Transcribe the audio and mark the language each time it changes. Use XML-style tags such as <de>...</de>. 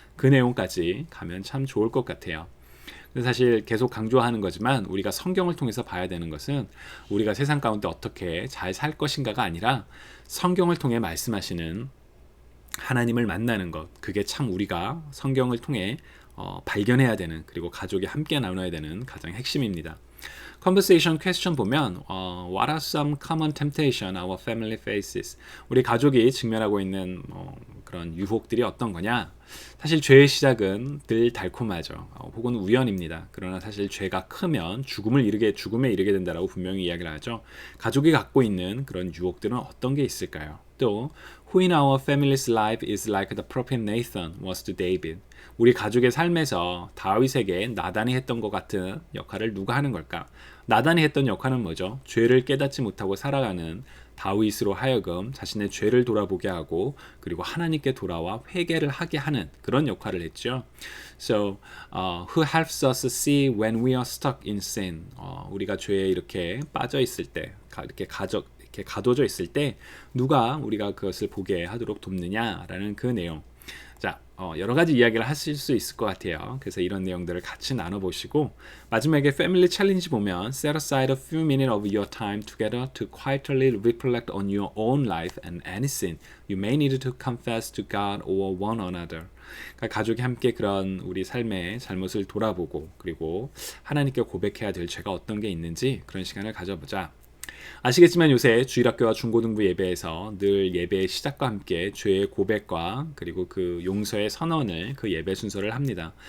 <ko>그 내용까지 가면 참 좋을 것 같아요. 사실 계속 강조하는 거지만 우리가 성경을 통해서 봐야 되는 것은 우리가 세상 가운데 어떻게 잘 살 것인가가 아니라 성경을 통해 말씀하시는 하나님을 만나는 것. 그게 참 우리가 성경을 통해 발견해야 되는 그리고 가족이 함께 나눠야 되는 가장 핵심입니다.</ko> <en>Conversation question</en> <ko>보면</ko> <en>What are some common temptation our family faces?</en> <ko>우리 가족이 직면하고 있는 그런 유혹들이 어떤 거냐? 사실 죄의 시작은 늘 달콤하죠. 혹은 우연입니다. 그러나 사실 죄가 크면 죽음에 이르게 된다라고 분명히 이야기를 하죠. 가족이 갖고 있는 그런 유혹들은 어떤 게 있을까요? 또</ko> <en>Who in our family's life is like the prophet Nathan was to David?</en> <ko>우리 가족의 삶에서 다윗에게 나단이 했던 것 같은 역할을 누가 하는 걸까? 나단이 했던 역할은 뭐죠? 죄를 깨닫지 못하고 살아가는 다윗으로 하여금 자신의 죄를 돌아보게 하고 그리고 하나님께 돌아와 회개를 하게 하는 그런 역할을 했죠.</ko> <en>So, who helps us see when we are stuck in sin?</en> <ko>우리가 죄에 이렇게 빠져 있을 때, 이렇게 가둬져 있을 때 누가 우리가 그것을 보게 하도록 돕느냐라는 그 내용. 자, 여러 가지 이야기를 하실 수 있을 것 같아요. 그래서 이런 내용들을 같이 나눠보시고 마지막에 패밀리 챌린지 보면</ko> <en>Set aside a few minutes of your time together to quietly reflect on your own life and any sin you may need to confess to God or one another.</en> <ko>그러니까 가족이 함께 그런 우리 삶의 잘못을 돌아보고 그리고 하나님께 고백해야 될 죄가 어떤 게 있는지 그런 시간을 가져보자. 아시겠지만 요새 주일학교와 중고등부 예배에서 늘 예배의 시작과 함께 죄의 고백과 그리고 그 용서의 선언을 그 예배 순서를 합니다.</ko>